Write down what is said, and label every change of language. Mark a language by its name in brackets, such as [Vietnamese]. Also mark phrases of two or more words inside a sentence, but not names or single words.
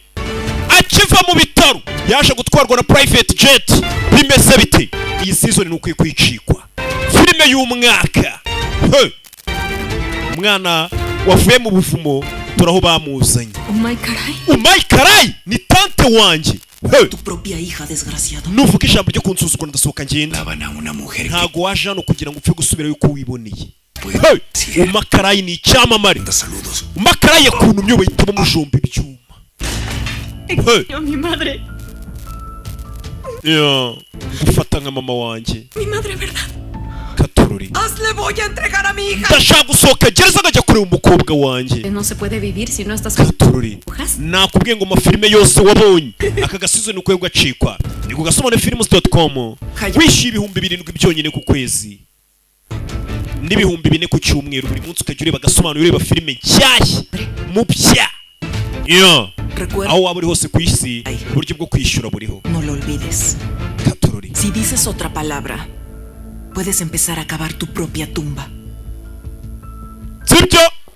[Kinyarwanda] Akiva mu bitaro yaje gutwarwa na [English] private jet. [Kinyarwanda] Bimeze bite? Iyi season ni ukwiye kwicikwa. Filime y'umwaka. Umwana wavuye mu buvumo turaho bamuzanye. Umakarai ni tante wanjye. [Spanish] Tu propia hija desgraciado. [Kinyarwanda] Nuvuga ijambo ryo kunsuzugura ndasohoka ngenda. Ntago waje hano kugira ngo upfe gusubira yuko wiboneye. Umakarai ni icyamamare. Umakarai yakuntumye bahitamo mujomba ibyuma. [Spanish] Mi madre. [Kinyarwanda] Gufata nka mama wanjye. [Spanish] Mi madre, verdad. Katururi. Le voy a entregar a mi hija. [Kinyarwanda] Ndashaka gusohoka gereza ngajya kureba umukobwa wanjye. [Spanish] No se puede vivir si no estás Katururi. [Kinyarwanda] Nakubwiye ngo amafilime yose wabonye aka gasizo ni ukwiye gacikwa. Ni ku gasobanefilms.com. Wishyuye ibihumbi 7 byonyine ku kwezi n'ibihumbi 4 ku cyumweru buri munsi ukajya ureba agasobanuro ureba filime nshyashya mu bya. Aho waba uri hose ku isi uburyo bwo kwishyura buriho. [Spanish] No lo olvides. Katururi. Si dices otra palabra puedes empezar a cavar tu propia tumba. [Kinyarwanda] Sibyo?